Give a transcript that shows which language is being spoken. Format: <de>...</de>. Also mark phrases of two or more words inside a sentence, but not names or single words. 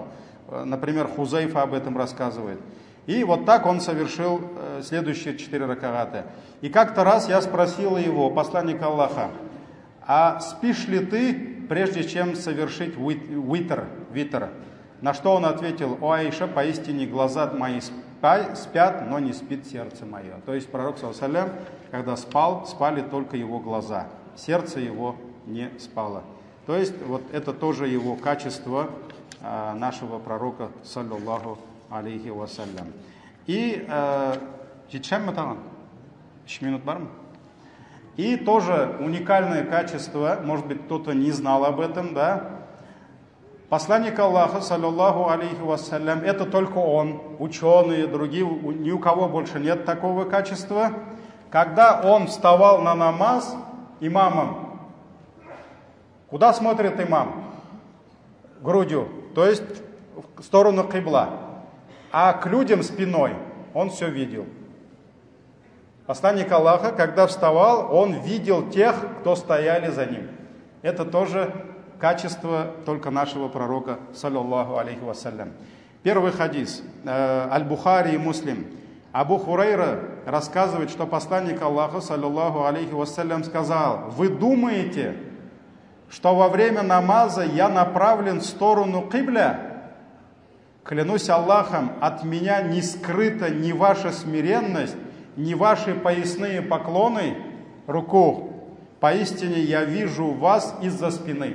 <ru>Например, Хузайфа об этом рассказывает. И вот так он совершил следующие 4 ракагата. И как-то раз я спросил его, посланник Аллаха: а спишь ли ты, прежде чем совершить витр? На что он ответил: о Аиша, поистине глаза мои спят, но не спит сердце мое. То есть пророк,</ru> <ar>صلى الله عليه وسلم,</ar> <ru>когда спал, спали только его глаза, сердце его не спало. То есть вот это тоже его качество нашего пророка,</ru> <ar>صلى الله عليه وسلم.</ar> <ru>И и тоже уникальное качество, может быть, кто-то не знал об этом, да? Посланник Аллаха,</ru> <ar>صلى الله عليه وسلم,</ar> <ru>это только он, ученые, другие, ни у кого больше нет такого качества. Когда он вставал на намаз имамом, куда смотрит имам? Грудью, то есть в сторону кибла. А к людям спиной он все видел. Посланник Аллаха, когда вставал, он видел тех, кто стояли за ним. Это тоже качество только нашего пророка,</ru> <ar>صلى الله عليه وسلم.</ar> <ru>Первый хадис, Аль-Бухари и Муслим. Абу Хурайра рассказывает, что посланник Аллаха,</ru> <ar>صلى الله عليه وسلم,</ar> <ru>сказал: вы думаете, что во время намаза я направлен в сторону кибля? Клянусь Аллахом, от меня не скрыта ни ваша смиренность, не ваши поясные поклоны, руку, поистине я вижу вас из-за спины.</ru>